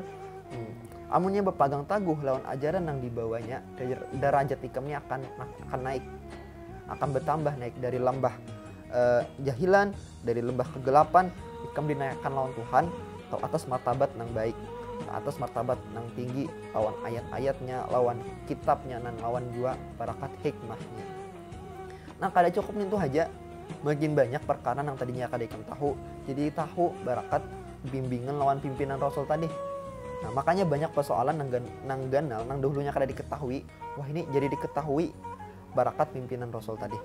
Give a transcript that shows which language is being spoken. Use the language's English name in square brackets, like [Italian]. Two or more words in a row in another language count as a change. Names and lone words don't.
[Banjar] Amunnya berpegang teguh lawan ajaran yang dibawanya, derajat ikamnya akan naik, akan bertambah naik dari lembah jahilan, dari lembah kegelapan, ikam dinaikkan lawan Tuhan atau atas martabat yang baik, atas martabat yang tinggi lawan ayat-ayatnya, lawan kitabnya, dan lawan juga barakat hikmahnya. Nah, kada cukup itu aja, makin banyak perkara yang tadinya kada ikam tahu, jadi tahu barakat bimbingan lawan pimpinan Rasul tadi. Nah, makanya banyak persoalan nang ganal nang dahulunya kada diketahui, wah ini jadi diketahui barakat pimpinan Rasul tadi.